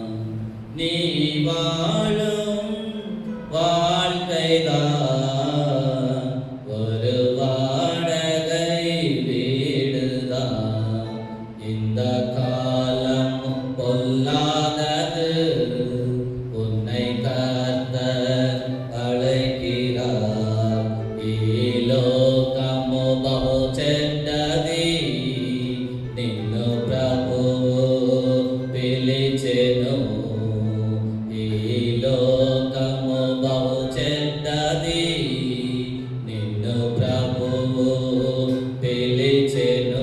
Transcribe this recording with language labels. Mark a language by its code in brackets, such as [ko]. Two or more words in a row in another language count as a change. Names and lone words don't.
[ta] நீ வாழும் வாழ்க்கைதான் ஒரு வாடகை வீடுதான். இந்த காலம் பொல்லாதது, உன்னை கர்த்தர் అழைக்கிறார். [te] ఈ లోకము బహు చెడ్డది, నిన్ను ప్రభువు పిలిచెను. ఈ లోకము బహు చెడ్డది, నిన్ను ప్రభువు పిలిచెను.